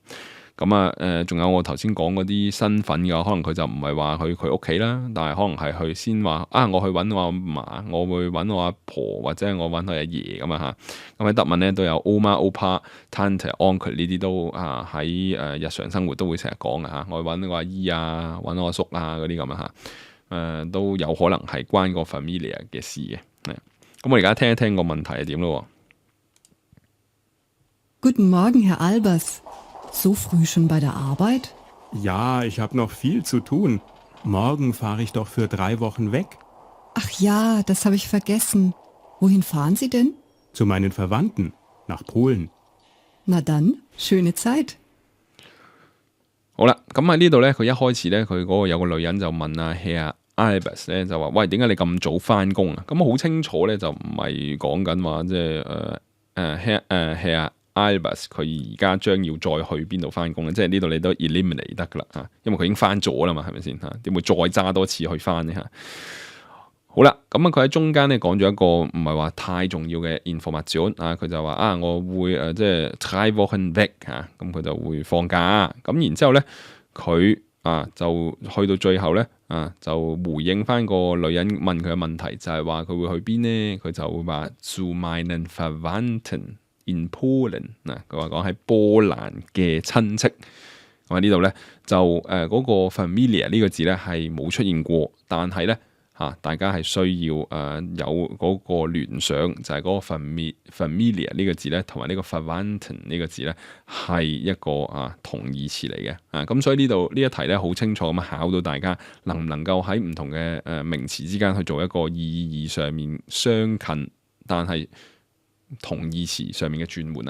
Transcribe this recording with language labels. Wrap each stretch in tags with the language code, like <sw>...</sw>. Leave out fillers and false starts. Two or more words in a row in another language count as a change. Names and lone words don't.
<yue>仲有我頭先講嗰啲身份嘅，可能佢就唔係話去佢屋企啦，但係可能係去先話我去揾我阿嫲，我會揾我阿婆，或者我揾我阿爺咁咁喺德文咧都有</yue> <de>Oma、Opa、Tante、Onkel</de> <yue>呢啲都喺日常生活都會成日講嘅我去揾我阿姨揾我阿叔嗰啲咁都有可能係關個 Familie 嘅事嘅。咁我而家聽一聽個問題係點咯。</yue> <de>Guten Morgen, Herr Albers. So früh schon bei der Arbeit? Ja, ich habe noch viel zu tun. Morgen fahre ich doch für 3 Wochen weg. Ach ja, das habe ich vergessen. Wohin fahren Sie denn? Zu meinen Verwandten. Nach Polen. Na dann, schöne Zeit.</de> <yue>好啦，咁喺呢度咧，佢一開始咧，佢嗰個有個女人就問 Herr Albers 咧，就話：喂，點解你咁早翻工啊？咁好清楚咧，就唔係講緊話即係 Herr Albers 佢而家將要再去邊度翻工咧？即係呢度你都 eliminate 得噶啦因為佢已經翻咗啦嘛，係咪先點會再揸多次去翻呢好啦，咁佢喺中間咧講咗一個唔係話太重要嘅 information 佢就話我會即係 3</yue> <de>Wochen weg</de> <yue>咁佢就會放假咁然之後咧佢就去到最後咧就回應翻個女人問佢嘅問題，就係話佢會去邊呢？佢就會話</yue> <de>zu meinen Verwandten in Polen</de> <yue>佢話講喺波蘭嘅親戚。咁喺呢度咧就嗰個 Familie 呢個字咧係冇出現過，但係咧大家係需要有嗰個聯想，就係嗰個 Familie 呢個字咧，同埋呢個 Verwandten 呢個字咧係一個同義詞嚟嘅咁所以呢度呢一題咧好清楚咁考到大家能唔能夠喺唔同嘅名詞之間去做一個意義上面相近，但係同義詞上面嘅轉換啦。</yue>